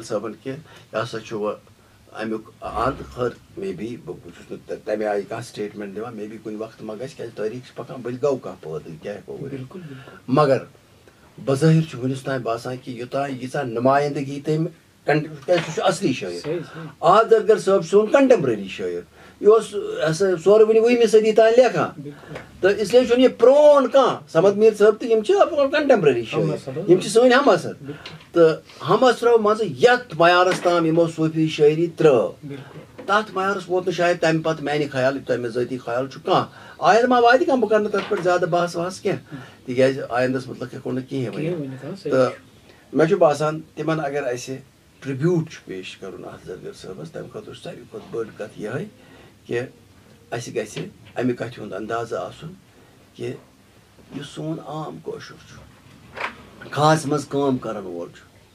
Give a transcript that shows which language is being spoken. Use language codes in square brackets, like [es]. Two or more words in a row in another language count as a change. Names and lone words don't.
[ks] صٲبن کہ یہ ہسا چھُ امیُک اند خٲر مے بی بہٕ چھُس نہٕ تمہِ آیہِ کانٛہہ سٹیٹمنٹ دِوان مے بی کُنہِ وقتہٕ ما گژھِ کیازِ تٲریٖخ چھِ پکان بٔلۍ گوٚو کانٛہہ پٲدٕ کیٛاہ ہٮ۪کو ؤنِتھ مگر بظٲہر چھُ وُنیُس تام باسان کہ یوٚتانۍ ییٖژاہ نُمایندگی تٔمۍ کیازِ سُہ چھُ اصلی شٲعر احد زرگر صٲب چھُ سون کنٹمپرری شٲعر یہ ہسا سورٕ وُنہِ 20وِ صدی تام لیکھان [ur] تو اس لیے [ks] چھُنہٕ یہ پرون کانٛہہ صمد میٖر صٲب تہٕ یِم چھِ کنٹمپرری شٲعر یِم چھِ سٲنۍ ہم اثر تہٕ ہم اثرو منٛزٕ یتھ معیارس تام یِمو صوٗفی شٲعری ترٲو تتھ معیارس ووت نہٕ شاید تمہِ پتہٕ میانہِ خیال یوٗتاہ مےٚ ذٲتی خیال چھُ کانٛہہ آیندٕ ما واتہِ کانٛہہ بہٕ کرٕ نہٕ تتھ پٮ۪ٹھ زیادٕ بحث وحث کینٛہہ تِکیازِ آیندس متعلق ہٮ۪کو نہٕ کِہیٖنۍ ؤنِتھ تہٕ مےٚ چھُ باسان تِمن اگر اسہِ ٹرibute چھُ پیش کرُن احد زرگر صٲبس تمہِ خٲطرٕ چھُ ساروی کھۄتہٕ بٔڑ کتھ یِہے کہ اسہِ گژھِ امہِ کتھِ ہُنٛد اندازٕ آسُن کہ یُس سون عام کٲشُر چھُ خاص منٛز کٲم کرن وول چھُ